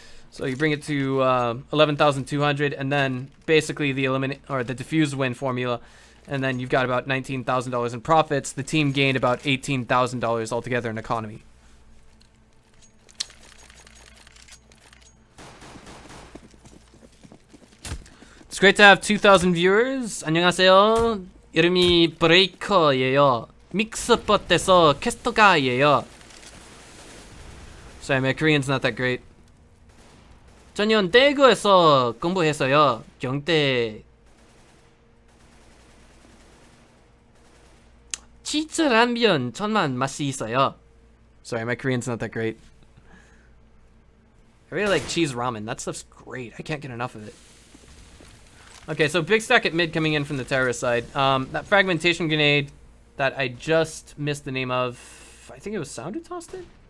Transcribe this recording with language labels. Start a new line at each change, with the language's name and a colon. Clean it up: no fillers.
English: So you bring it to 11,200, and then basically the diffuse win formula, and then you've got about $19,000 in profits. The team gained about $18,000 altogether in economy. It's great to have 2,000 viewers.
Korean: 안녕하세요. 이름이 브레이커예요. 믹스버트에서 캐스터가예요.
English: Sorry, my Korean's not that great.
Korean: 전년 대구에서 공부했어요. 경대. 치즈 라면 천만 맛이 있어요.
English: Sorry, my Korean's not that great. I really like cheese ramen. That stuff's great. I can't get enough of it. Okay, so big stack at mid coming in from the terrorist side. That fragmentation grenade that I just missed the name of, I think it was Sound who tossed it?